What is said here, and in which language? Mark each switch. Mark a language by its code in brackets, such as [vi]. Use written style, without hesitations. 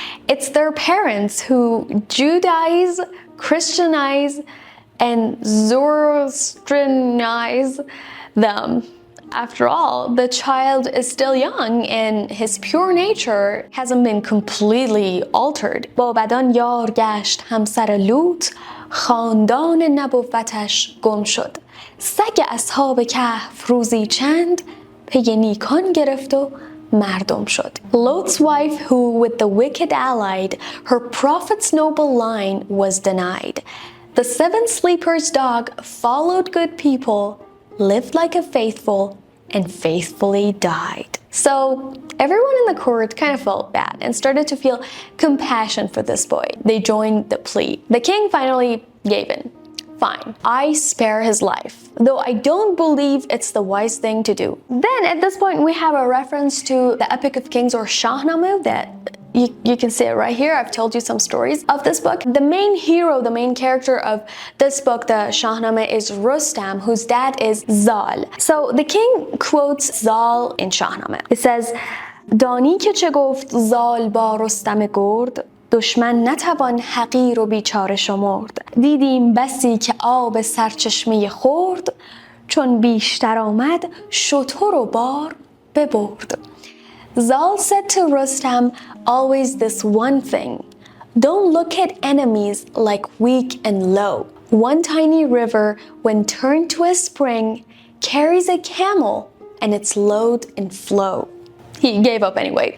[en] It's their parents who Judaize, Christianize, and Zoroastrianize them. After all, the child is still young and his pure nature hasn't been completely altered. [fa] با بدان یار گشت همسر لوط خاندان نبوتش گم شد. سگ اصحاب کهف روزی چند پی نیکان گرفت و مردم شد. [en] Lot's wife who with the wicked allied, her prophet's noble line was denied. The seven sleepers' dog followed good people, lived like a faithful, and faithfully died. So everyone in the court kind of felt bad and started to feel compassion for this boy. They joined the plea. The king finally gave in. Fine, I spare his life, though I don't believe it's the wise thing to do. Then at this point we have a reference to the Epic of Kings or Shahnameh that you can see it right here. I've told you some stories of this book. The main hero, the main character of this book, the Shahnameh, is Rustam, whose dad is Zal. So the king quotes Zal in Shahnameh. It says, [fa] دانی که چه گفت زال با رستم گرد دشمن نتوان حقیر و بیچاره شمرد دیدیم بسی که آب سرچشمه خورد چون بیشتر آمد شتر و بار ببرد. [en] Zal said to Rustam always this one thing: don't look at enemies like weak and low. One tiny river, when turned to a spring, carries a camel and its load in flow. He gave up anyway.